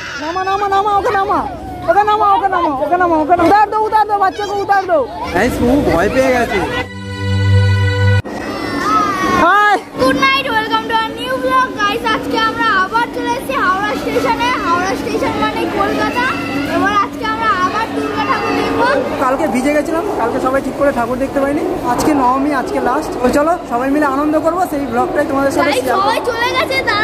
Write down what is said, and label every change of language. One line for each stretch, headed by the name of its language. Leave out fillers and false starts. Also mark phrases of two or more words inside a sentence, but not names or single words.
Hindi: नामा नामा नामा ओके नामा ओके नामा ओके नामा ओके नामा ओके उतार दो बच्चे को उतार दो। भय पे গেছে। हाय
English: good night welcome to our new blog guys.
Bangla: আজকে আমরা আবার চলে এসেছি হাওড়া স্টেশনে। হাওড়া স্টেশন মানে কলকাতা। এবার আজকে আমরা আবার দুর্গা ঠাকুর দেখব। কালকে ভিজে গেছিলাম, কালকে সবাই ঠিক করে ঠাকুর দেখতে পাইনি। আজকে নবমী, আজকে লাস্ট। তো চলো সবাই মিলে আনন্দ করব, সেই ব্লগটাই তোমাদের সাথে শেয়ার করব। সবাই চলে গেছে তারা।